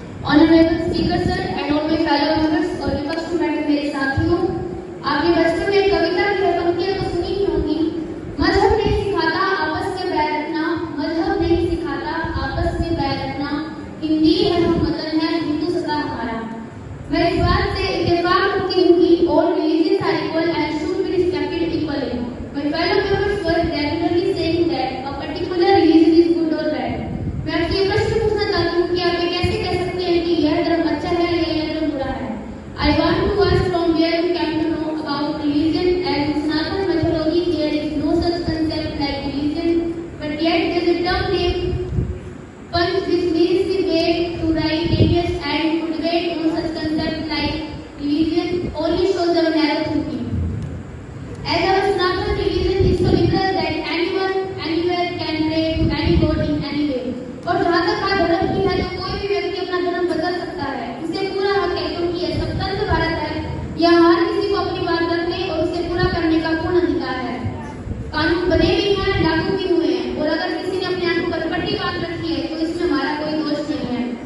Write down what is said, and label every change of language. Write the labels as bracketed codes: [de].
[en] honourable speaker sir and all my fellow members [hi] और विपक्ष में बैठे मेरे साथियों, आपने बचपन में कविता की पंक्तियां तो सुनी ही होंगी। मजहब नहीं सिखाता आपस में बैर रखना, मजहब नहीं सिखाता आपस में बैर रखना, हिंदी है हम वतन है हिंदू सदा हमारा। मैं इस बात से इत्तेफाक करती हूँ कि [en] All religions are equal and should be respected equally. My fellow members were regularly saying that a particular religion is good or bad. [hi] मैं आपसे ये प्रश्न पूछना चाहती हूँ कि आप ये कैसे कह सकते हैं कि यह धर्म अच्छा है या यह धर्म बुरा है? [en] I want to ask from where you came to know about religion, and in Sanatan mythology there is no such concept like religion, but yet there is a term named Panch which means the way to right areas, and to debate on such concept like religion only shows our narrow thinking. As our Sanatan religion is so liberal that anyone, anywhere can pray to any god in any way. [hi] और जहाँ तक बात धर्म की है तो कोई भी व्यक्ति अपना धर्म बदल सकता है, इसे पूरा हक है, क्योंकि यह स्वतंत्र भारत है। यहाँ हर किसी को अपनी बात रखने और उसे पूरा करने का पूर्ण अधिकार है। कानून बने भी हैं, लागू भी हुए हैं, और अगर किसी ने अपने आंखों पर पट्टी बांध रखी है तो इसमें हमारा कोई दोष नहीं है।